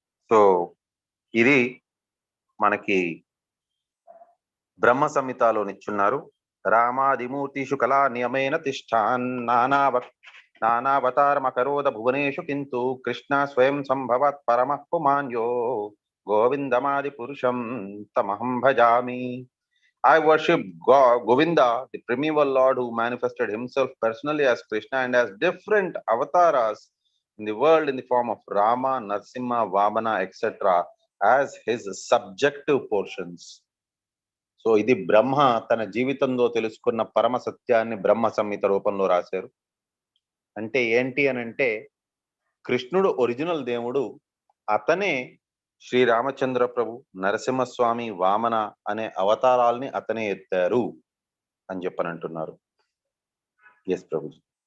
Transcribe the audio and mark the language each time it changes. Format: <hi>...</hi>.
<te>So ఇది మనకి బ్రహ్మ సంహితలోనిచ్చున్నారు.</te> <sa>రామాదిమూర్తిషు కళా నియమేన తిష్టాన్ నానావతారమకరోద భువనేషు కింతు కృష్ణ స్వయం సంభవత్ పరమః పుమాన్యో గోవిందమాది పురుషం తమహం భజామి.</sa> <en>I worship Govinda, the primeval Lord who manifested himself personally as Krishna and as different avatars in the world in the form of Rama, Narsimha, Vamana, etc. as his subjective portions.</en> <te>So ఇది బ్రహ్మ తన జీవితంలో తెలుసుకున్న పరమ సత్యాన్ని బ్రహ్మ సంహిత రూపంలో రాశారు. అంటే ఏంటి అని అంటే, కృష్ణుడు ఒరిజినల్ దేవుడు, అతనే శ్రీరామచంద్ర ప్రభు, నరసింహస్వామి, వామన అనే అవతారాల్ని అతనే ఎత్తారు అని చెప్పని అంటున్నారు. ఎస్ ప్రభుజీ.</te>